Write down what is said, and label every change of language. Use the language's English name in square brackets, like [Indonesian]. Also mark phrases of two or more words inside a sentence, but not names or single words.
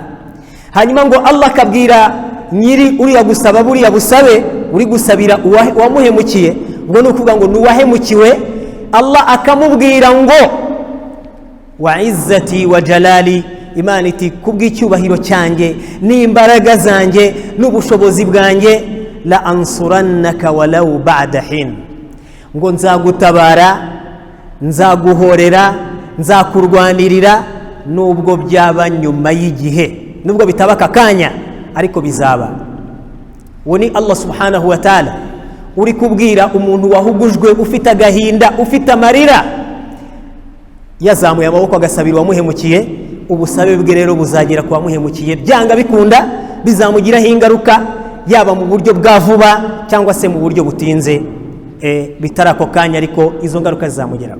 [Kinyarwanda] hanyuma ngo Allah akabwira nyiri uriya gusaba buriya busabe, uri gusabira uwamuhemukiye, ngo ni ukuvuga ngo n'uwahemukiwe, Allah akamubwira ngo [Arabic] وعزتي وجلالي, [Kinyarwanda] Imana iti kubw'icyubahiro cyanjye n'imbaraga zanjye n'ubushobozi bwanjye, [Arabic] لأنصرنك ولو بعد حين, [Kinyarwanda] ngo nzagutabara, nzaguhorera, nzakurwanirira nubwo byaba nyuma y'igihe, nubwo bitaba akakanya ariko bizaba. uwo ni Allah [Arabic] سبحانه وتعالى [Kinyarwanda] uri kubwira umuntu wahugujwe, ufite agahinda, ufite amarira, yazamuye amaboko agasabira uwamuhemukiye. ubusabe bwe rero buzagera ku wamuhemukiye, byanga bikunda bizamugiraho ingaruka, yaba mu buryo bwa vuba cyangwa se mu buryo butinze bitarako kanya ariko izo ngaruka zizamugeraho.